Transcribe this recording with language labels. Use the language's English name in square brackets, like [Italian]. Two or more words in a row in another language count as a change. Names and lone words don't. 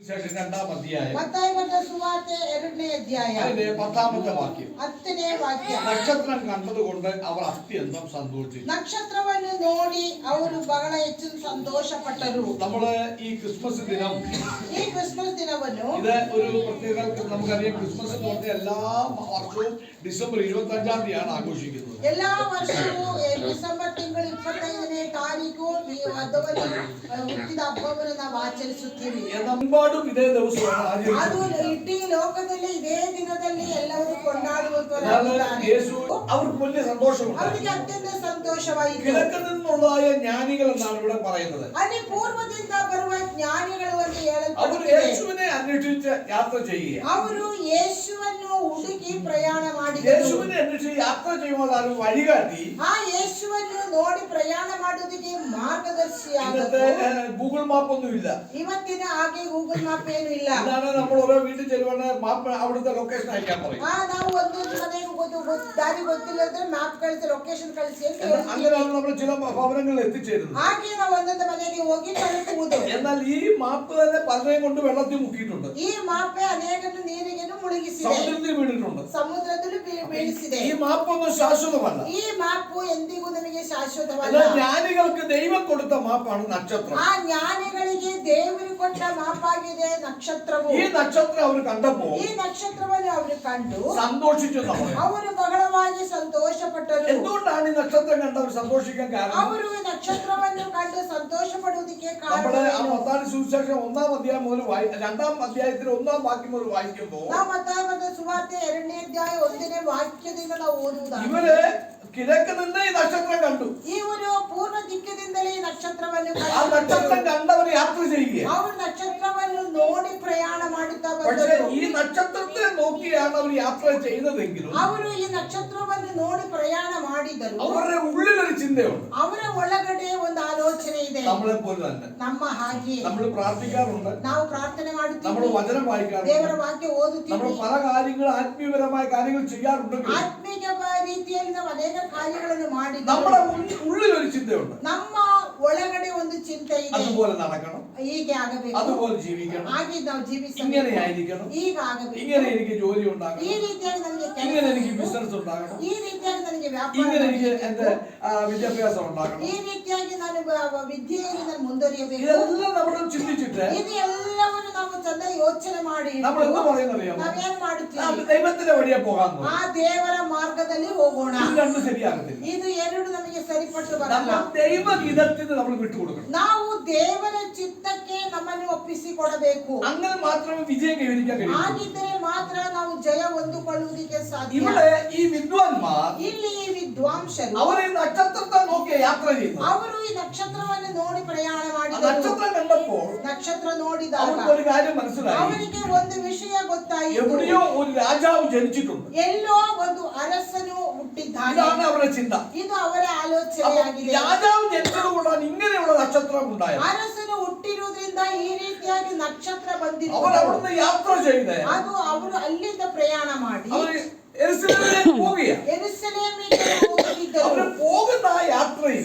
[Malayalam] നക്ഷത്രം കണ്ടതുകൊണ്ട് അവർ അത്യന്തം സന്തോഷിച്ചു. [Kannada] നക്ഷത്രವನ್ನು ನೋಡಿ ಅವರು ಬಹಳ ಹೆಚ್ಚು ಸಂತೋಷಪಟ್ಟರು. [Malayalam] നമ്മള് ഈ ക്രിസ്മസ് [Kannada] ദിനವನ್ನು [Malayalam] ഇത് ഒരു പ്രത്യേക നമുക്കറിയാം. ക്രിസ്മസ് എന്ന് പറഞ്ഞാൽ എല്ലാ വർഷവും ഡിസംബർ 25-ാം തീയതിയാണ് ആഘോഷിക്കുന്നത്. എല്ലാ വർഷവും ഡിസംബർ [Kannada] ತಿಂಗಳ 25ನೇ ತಾರೀಕು ಹುಟ್ಟಿದ ಹಬ್ಬವನ್ನು ನಾವು ಆಚರಿಸುತ್ತೀವಿ. [Malayalam] എന്നെമ്പാടും ഇതേ ദിവസമാണ് [Kannada] ಅದು ಇಡೀ ಲೋಕದಲ್ಲಿ ಇದೇ ದಿನದಲ್ಲಿ ಎಲ್ಲರೂ ಕೊಂಡಾಡುವಂತಹ [Malayalam] അവർക്ക് വലിയ സന്തോഷമുണ്ട്. [Kannada] ಅವರಿಗೆ ಅತ್ಯಂತ ಸಂತೋಷವಾಯಿತು. [Malayalam] കിഴക്ക് നിന്നുള്ളതായ ജ്ഞാനികൾ എന്നാണ് ഇവിടെ പറയുന്നത്. [Kannada] ಅಲ್ಲಿ ಪೂರ್ವದಿಂದ ಬರುವ ಜ್ಞಾನಿಗಳು ಎಂದು [Malayalam] ಅವರು യേശുവിനെ അന്വേഷിച്ച് യാത്ര ചെയ്യുക. [Kannada] ಅವರು ಯೇಸುವನ್ನು ಹುಡುಕಿ ಪ್ರಯಾಣ ಮಾಡಿದರು. [Malayalam] യേശുവിനെ അന്വേഷിച്ച് യാത്ര ചെയ്യുമ്പോൾ വഴികാട്ടി [Kannada] ಆ ಯೇಸುವನ್ನು ನೋಡಿ ಪ್ರಯಾಣ ಮಾಡುವುದಕ್ಕೆ ಮಾರ್ಗದರ್ಶಿಯಾಗತ್ತೆ. [Malayalam] ഗൂഗിൾ മാപ്പ് ഒന്നും ഇല്ല. [Kannada] ಇವತ್ತಿನ ಹಾಗೆ ಗೂಗಲ್ ಮ್ಯಾಪ್ ಏನು ಇಲ್ಲ. [Malayalam] അതാണ് നമ്മൾ ഓരോ വീട്ടിൽ ചെല്ലുവാണ് മാപ്പ് അവിടുത്തെ ലൊക്കേഷൻ അയക്കാൻ പറയും. [Kannada] ನಾವು ಒಂದು ಮನೆಗೆ ದಾರಿ ಗೊತ್ತಿಲ್ಲದ್ರೆ ಮ್ಯಾಪ್ ಕಳಿಸಿ ಲೊಕೇಶನ್ ಕಳಿಸಿ [Malayalam] അങ്ങനെയാണ് നമ്മൾ ചില ഭവനങ്ങളിൽ എത്തിച്ചേരുന്നത്. [Kannada] ಹಾಗೆ ನಾವು ಒಂದೊಂದು ಮನೆಗೆ ಹೋಗಿ ತಲುಪುವುದು. [Malayalam] എന്നാൽ ഈ മാപ്പ് തന്നെ പലരെയും കൊണ്ട് വെള്ളത്തിൽ മുക്കിയിട്ടുണ്ട്. [Kannada] ಈ ಮಾಪೆ ಅನೇಕರನ್ನು ನೀರಿಗೆ ಮುಳುಗಿಸಿದೆ. [Malayalam] സമുദ്രത്തിൽ വീണിട്ടുണ്ട്. [Kannada] ಸಮುದ್ರದಲ್ಲಿ ಬೀಳಿಸಿದೆ. [Malayalam] ഈ മാപ്പൊന്നും ശാശ്വതമല്ല. [Kannada] ಈ ಮಾಪು ಎಂದಿಗೂ ನಮಗೆ ಶಾಶ್ವತವಲ್ಲ. [Malayalam] ಜ್ಞಾನಿകൾക്ക് ദൈവം കൊടുത്ത മാപ്പാണ് നക്ഷത്രം. [Kannada] ಆ ಜ್ಞಾನಿಗಳಿಗೆ ದೇವರು ಕೊಟ್ಟ ಮಾಪಾಗಿದೆ ನಕ್ಷತ್ರವು. [Malayalam] ഈ നക്ഷത്രം അവർ കണ്ടപ്പോൾ [Kannada] ಈ ನಕ್ಷತ್ರವನ್ನು ಅವರು ಕಂಡು [Malayalam] സന്തോഷിച്ചു. [Kannada] ಅವರು ಬಹಳವಾಗಿ ಸಂತೋಷಪಟ್ಟರು. [Malayalam] എന്തുകൊണ്ടാണ് ഈ നക്ഷത്രം കണ്ടവർ സന്തോഷിക്കാൻ കാരണം? [Kannada] ಅವರು ಈ ನಕ್ಷತ್ರವನ್ನು ಕಂಡು ಸಂತೋಷ ಪಡುವುದಕ್ಕೆ ಕಾರಣ [Malayalam] നമ്മുടെ ആ മത്തായി സുവിശേഷം 1-ാം അധ്യായം മുതൽ 2-ാം അധ്യായത്തിൽ 1-ാം വാക്യം മുതൽ വായിക്കുമ്പോൾ [Kannada] ನಾವು ಮತ್ತಾಯ ಸುವಾರ್ತೆ 2ನೇ ಅಧ್ಯಾಯ 1ನೇ ವಾಕ್ಯದಿಂದ ನಾವು ಓದುವುದಾದರೆ [Malayalam] ഇവര് കിഴക്ക് നിന്ന് ഈ നക്ഷത്രം കണ്ടു. [Kannada] ಇವರು ಪೂರ್ವ ದಿಕ್ಕದಿಂದಲೇ ಈ ನಕ್ಷತ್ರವನ್ನು [Malayalam] ആ നക്ഷത്രം കണ്ടവർ യാത്ര ചെയ്യുക. [Kannada] ಅವರು ನಕ್ಷತ್ರವನ್ನು ನೋಡಿ ಪ್ರಯಾಣ ಮಾಡುತ್ತಾ [Malayalam] പക്ഷേ [Kannada] ಬಂದರು. [Malayalam] ഈ നക്ഷത്രത്തെ നോക്കിയാണ് അവർ യാത്ര ചെയ്തതെങ്കിലും [Kannada] ಅವರು ಈ ನಕ್ಷತ್ರವನ್ನು ನೋಡಿ ಪ್ರಯಾಣ ಮಾಡಿದರು. [Malayalam] അവരുടെ ഉള്ളിലൊരു ചിന്തയുണ്ട്. [Kannada] ಅವರ ಒಳಗಡೆ ಒಂದು ಆಲೋಚನೆ ಇದೆ. [Malayalam] നമ്മളെ പോലെ തന്നെ [Kannada] ನಮ್ಮ ಹಾಗೆ [Malayalam] നമ്മൾ പ്രാർത്ഥിക്കാറുണ്ട്. [Kannada] ನಾವು ಪ್ರಾರ್ಥನೆ [Malayalam] നമ്മൾ [Kannada] ಮಾಡುತ್ತೀವಿ. [Malayalam] വചനം വായിക്കാറുണ്ട്. [Kannada] ದೇವರ ವಾಕ್ಯ ಓದುತ್ತೀವಿ. [Malayalam] നമ്മൾ പല കാര്യങ്ങൾ ആത്മീയപരമായ കാര്യങ്ങൾ ചെയ്യാറുണ്ടെങ്കിൽ [Kannada] ಆತ್ಮೀಯ ರೀತಿಯಲ್ಲಿ ನಾವು ಅನೇಕ ಕಾರ್ಯಗಳನ್ನು ಮಾಡಿದ್ದೀವಿ. [Malayalam] നമ്മുടെ ഉള്ളിൽ ഒരു ചിന്തയുണ്ട്. [Kannada] ನಮ್ಮ ಒಳಗಡೆ ಒಂದು ಚಿಂತೆ ಇದೆ. [Malayalam] അതുപോലെ നടക്കണം, [Kannada] ಹೀಗೆ ಆಗಬೇಕು, [Malayalam] അതുപോലെ ജീവിക്കണം, [Kannada] ಹಾಗೆ ನಾವು ಜೀವಿಸಬೇಕು, [Malayalam] ഇങ്ങനെ ആയിരിക്കണം, [Kannada] ಹೀಗೆ ಆಗಬೇಕು, [Malayalam] ഇങ്ങനെ എനിക്ക് ജോലി ഉണ്ടാകണം, [Kannada] ಈ ರೀತಿಯಾಗಿ ನನಗೆ [Malayalam] ഇങ്ങനെ എനിക്ക് ബിസിനസ് ഉണ്ടാകണം, [Kannada] ಈ ರೀತಿಯಾಗಿ ನನಗೆ [Malayalam] ഇങ്ങനെ [Kannada] ವ್ಯಾಪಾರ, [Malayalam] എനിക്ക് എന്റെ വിദ്യാഭ്യാസം ഉണ്ടാകണം, [Kannada] ಈ ರೀತಿಯಾಗಿ ನಾನು ವಿದ್ಯೆಯಲ್ಲಿ ನಾನು ಮುಂದುವರಿಯಬೇಕು. [Malayalam] ഇതെല്ലാം നമ്മൾ ചിന്തിച്ചിട്ട് [Kannada] ಇದು ಎಲ್ಲವನ್ನು ನಾವು ಚೆನ್ನಾಗಿ ಯೋಚನೆ ಮಾಡಿ [Malayalam] നമ്മൾ എന്താ പറയുന്നറിയാമോ? [Kannada] ನಾವೇನ್ ಮಾಡುತ್ತೀವಿ? [Malayalam] ദൈവത്തിന്റെ വഴിയെ പോകാൻ [Kannada] ಆ ದೇವರ ಮಾರ್ಗದಲ್ಲಿ ಹೋಗೋಣ. [Malayalam] ഇത് രണ്ടും ശരിയാകത്തില്ല. [Kannada] ಇದು ಎರಡು ನಮಗೆ ಸರಿಪಟ್ಟು ಬರಲ್ಲ. [Malayalam] ദൈവഹിതത്തിന് നമ്മൾ വിട്ടുകൊടുക്കണം. [Kannada] ನಾವು ದೇವರ ಚಿತ್ತಕ್ಕೆ ನಮ್ಮನ್ನು ಒಪ್ಪಿಸಿಕೊಡಬೇಕು. [Malayalam] അങ്ങനെ മാത്രമേ വിജയം കൈവരിക്കാൻ കഴിയൂ. [Kannada] ಹಾಗಿದ್ದರೆ ಮಾತ್ರ ನಾವು ಜಯ ಹೊಂದಿಕೊಳ್ಳುವುದಕ್ಕೆ ಸಾಧ್ಯ. [Malayalam] ഇവിടെ ഈ വിദ്വാൻമാർ [Kannada] ಇಲ್ಲಿ ಈ ವಿದ್ವಾಂಸರು [Malayalam] അവർ ഈ നക്ഷത്രത്തെ നോക്കി യാത്ര ചെയ്യുന്നു. [Kannada] ಅವರು ಈ ನಕ್ಷತ್ರವನ್ನು ನೋಡಿ ಪ್ರಯಾಣ ಮಾಡಿದರು. [Malayalam] നക്ഷത്രം കണ്ടപ്പോൾ [Kannada] ನಕ್ಷತ್ರ ನೋಡಿದಾಗ [Malayalam] അവർക്ക് ഒരു കാര്യം മനസ്സിലായി. [Kannada] ಅವರಿಗೆ ಒಂದು ವಿಷಯ ಗೊತ್ತಾಯಿತು. [Malayalam] എവിടെയോ ഒരു രാജാവ് ജനിച്ചിട്ടുണ്ട്. [Kannada] ಎಲ್ಲೋ ಒಂದು ಅರಸನು ಹುಟ್ಟಿದ್ದಾನೆ. [Malayalam] ഇതാണ് അവരുടെ ചിന്ത. [Kannada] ಇದು ಅವರ ಆಲೋಚನೆಯಾಗಿದೆ. [Malayalam] രാജാവ് ജനിച്ചതുകൊണ്ടാണ് ഇങ്ങനെയുള്ള നക്ഷത്രം ഉണ്ടായത്. [Kannada] ಅರಸನು ಹುಟ್ಟಿರುವುದರಿಂದ ಈ ರೀತಿಯಾಗಿ ನಕ್ಷತ್ರ ಬಂದಿತ್ತು. [Malayalam] അവർ അവിടുന്ന് യാത്ര ചെയ്ത് [Kannada] ಅದು ಅವರು ಅಲ್ಲಿಂದ ಪ್ರಯಾಣ ಮಾಡಿ [Malayalam] അവർ യെരൂശലേമിലേക്ക് പോവുകയാണ്. [Kannada] ಯೆರೂಸಲೇಮಿಗೆ ಹೋಗಿದ್ದರು. [Malayalam] അവർ പോകുന്ന ആ യാത്രയിൽ